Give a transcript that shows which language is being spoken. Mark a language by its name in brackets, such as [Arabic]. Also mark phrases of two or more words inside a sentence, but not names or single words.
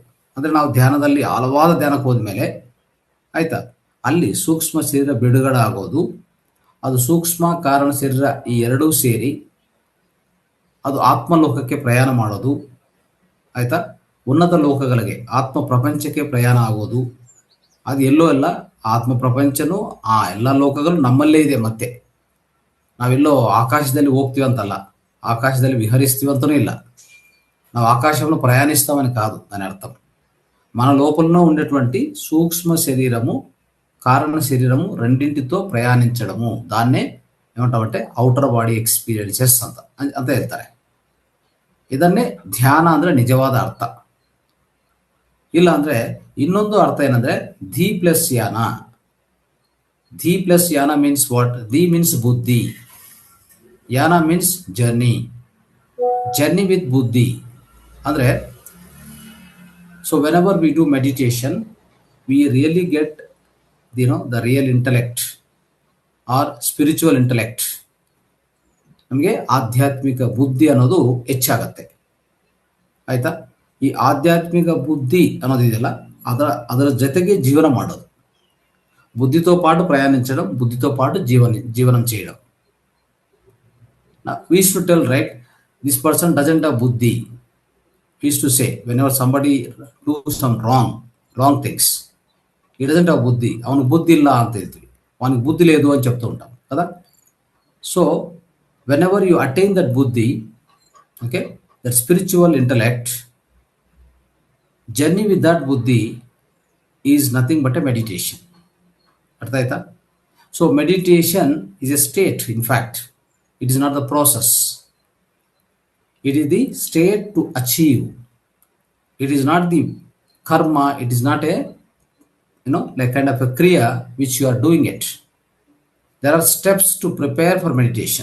[Kannada] ಅಂದರೆ ನಾವು ಧ್ಯಾನದಲ್ಲಿ ಹಲವಾದ ಧ್ಯಾನಕ್ಕೆ ಹೋದ್ಮೇಲೆ ಆಯಿತಾ, ಅಲ್ಲಿ ಸೂಕ್ಷ್ಮ ಶರೀರ ಬಿಡುಗಡೆ ಆಗೋದು, ಅದು ಸೂಕ್ಷ್ಮ ಕಾರಣ ಶರೀರ ಈ ಎರಡೂ ಸೇರಿ ಅದು ಆತ್ಮಲೋಕಕ್ಕೆ ಪ್ರಯಾಣ ಮಾಡೋದು ಆಯಿತಾ, ಉನ್ನತ ಲೋಕಗಳಿಗೆ ಆತ್ಮ ಪ್ರಪಂಚಕ್ಕೆ ಪ್ರಯಾಣ ಆಗೋದು. ಅದು ಎಲ್ಲೋ ಎಲ್ಲ ಆತ್ಮ ಪ್ರಪಂಚನೂ ಆ ಎಲ್ಲ ಲೋಕಗಳು ನಮ್ಮಲ್ಲೇ ಇದೆ. ಮತ್ತೆ ನಾವೆಲ್ಲೋ ಆಕಾಶದಲ್ಲಿ ಹೋಗ್ತೀವಿ ಅಂತಲ್ಲ, ಆಕಾಶದಲ್ಲಿ విహరిస్తీవి ಅಂತನೂ ಇಲ್ಲ. [Telugu] ನಾವು ఆకాశంలో ప్రయాణిస్తామని కాదు దాని అర్థం. మన లోపలనే ఉండేటువంటి సూక్ష్మ శరీరము కారణ శరీరము రెండింటితో ప్రయాణించడము, దాన్నే ఏమంటామంటే [English] outer body experiences [Kannada] ಅಂತ ಹೇಳ್ತಾರೆ. ಇದನ್ನೇ ಧ್ಯಾನ ಅಂದರೆ ನಿಜವಾದ ಅರ್ಥ. ಇಲ್ಲ ಅಂದರೆ ಇನ್ನೊಂದು ಅರ್ಥ ಏನಂದರೆ ಧಿ ಪ್ಲಸ್ ಯಾನ. [English] dhi plus yana means what? dhi means buddhi, yana means journey, journey with buddhi. ಅಂದರೆ so whenever we do meditation we really get the real intellect or spiritual intellect. [Kannada] ನಮಗೆ ಆಧ್ಯಾತ್ಮಿಕ ಬುದ್ಧಿ ಅನ್ನೋದು ಹೆಚ್ಚಾಗತ್ತೆ ಆಯಿತಾ. ಈ ಆಧ್ಯಾತ್ಮಿಕ ಬುದ್ಧಿ ಅನ್ನೋದಿದೆಯಲ್ಲ, ಅದರ జతಗೆ జీవన ಮಾಡೋದು, [Telugu] బుద్ధితో పాటు ప్రయాణించడం, బుద్ధితో పాటు జీవనం చేయడం. [English] We used to tell, right, this person doesn't have buddhi. We used to say whenever somebody do some wrong things, he doesn't have buddhi, [Kannada] ಅವನಿಗೆ ಬುದ್ಧಿ ಇಲ್ಲ ಅಂತ ಹೇಳ್ತೀವಿ, ಅವನಿಗೆ ಬುದ್ಧಿ [Telugu] లేదు అని చెప్తూ ఉంటాం కదా. [English] సో whenever you attain that buddhi, okay, that spiritual intellect, journey with that buddhi is nothing but a meditation. [Kannada] ಅರ್ಥ ಆಯ್ತಾ? [English] so meditation is a state. In fact, it is not the process, it is the state to achieve. It is not the karma, it is not a like kind of a kriya which you are doing it. There are steps to prepare for meditation.